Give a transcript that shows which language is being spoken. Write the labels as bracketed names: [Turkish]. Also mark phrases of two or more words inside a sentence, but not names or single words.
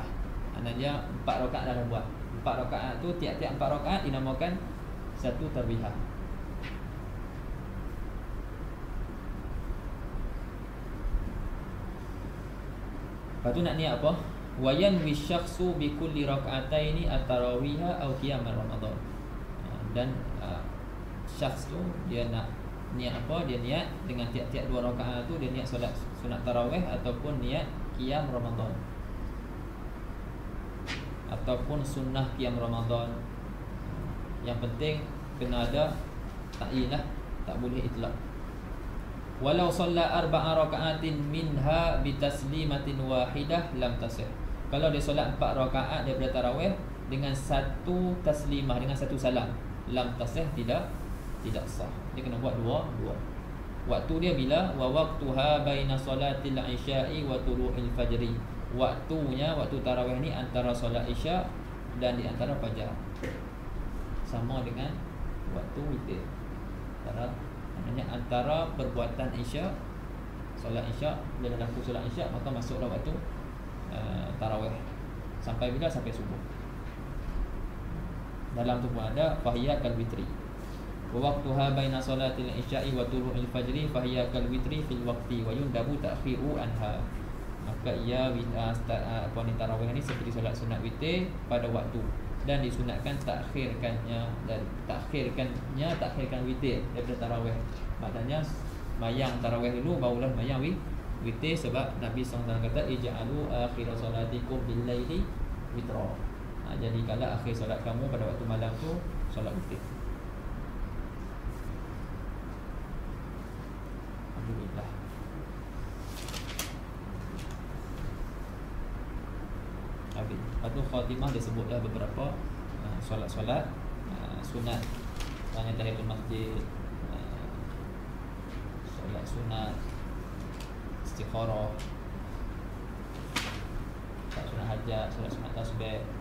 [Malay] Maknanya 4 rakaat dah buat. 4 rakaat tu tiap-tiap 4 rakaat dinamakan satu tarwihah. Lepas tu nak niat apa? [Arabic] وينوي الشخص بكل ركعتين التراويح أو قيام رمضان. [Malay] Dan syakhs tu dia nak niat apa? Dia niat dengan tiap-tiap 2 rakaat tu dia niat solat sunat tarawih ataupun niat qiyam Ramadan, ataupun sunnah qiyam Ramadan. Yang penting kena ada ta'yin lah, tak boleh itlaq. [Arabic] ولو صلى 4 ركعات منها بتسليمة واحدة لم تصح. [Malay] Kalau dia solat 4 rakaat daripada tarawih dengan satu taslimah, dengan satu salam, [Arabic] لم تصح, [Malay] tidak sah. Dia kena buat dua. Waktu dia bila? [Arabic] ووقتها بين صلاة العشاء وطلوع الفجر. [Malay] Waktunya, waktu tarawih ni antara solat isya' dan di antara fajar. Sama dengan waktu witir. Maknanya antara perbuatan isya', solat isya', bila dah laku solat isya', maka masuklah waktu tarawih. Sampai bila? Sampai subuh. Dalam tu pun ada [Arabic] فهي كالوتر. ووقتها بين صلاة العشاء وطلوع الفجر فهي كالوتر في الوقت ويندب تأخيره عنها. [Malay] Maka ia apa ni, tarawih ni seperti solat sunat witir pada waktu, dan disunatkan takhirkan witir daripada tarawih. Maknanya mayang tarawih dulu barulah mayang witir, sebab Nabi SAW kata [Arabic] اجعلوا آخر صلاتكم بالليل وترا. [Malay] Jadi kalau akhir solat kamu pada waktu malam tu solat witir. Alhamdulillah. Habis. Lepas tu khatimah dia sebutlah beberapa solat-solat sunat, banyak tahiyatul masjid, solat sunat istikharah, sunat hajat, sunat tasbih.